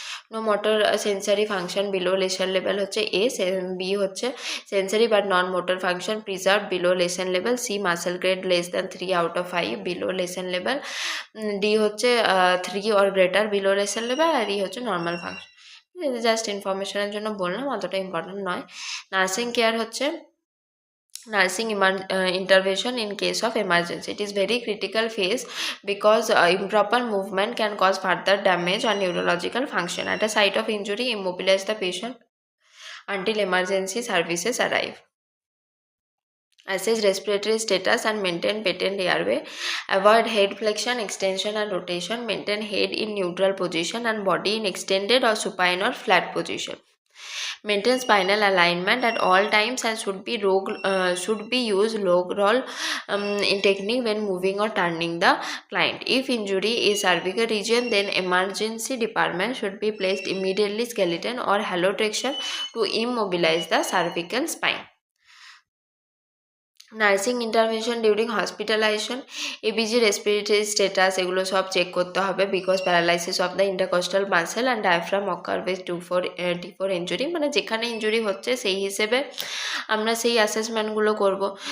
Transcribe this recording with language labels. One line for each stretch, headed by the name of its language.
Bangla: No motor sensory function below lesson level হচ্ছে A, B হচ্ছে sensory but non motor function preserve below lesson level, C muscle grade less than 3 out of 5 below lesson level, D হচ্ছে 3 or greater below lesson level, আর E হচ্ছে normal function. Just ইনফরমেশনের জন্য বললাম, অতটা important নয়। Nursing care হচ্ছে
English: nursing intervention in case of emergency. It is very critical phase because improper movement can cause further damage on neurological function. At a site of injury, immobilize the patient until emergency services arrive. Assess respiratory status and maintain patent airway. Avoid head flexion, extension and rotation. Maintain head in neutral position and body in extended or supine or flat position. Maintain spinal alignment at all times and should be used log roll in technique when moving or turning the client. If injury is cervical region, then emergency department should be placed immediately skeleton or halotraction to immobilize the cervical spine.
Bangla: Nursing intervention during hospitalisation, ABG respiratory status, এগুলো সব check করতে হবে because paralysis of the intercostal muscle and diaphragm ochre with T4 injury, মানে যেখানে injury হচ্ছে সেই হিসেবে আমরা সেই অ্যাসেসমেন্টগুলো করব।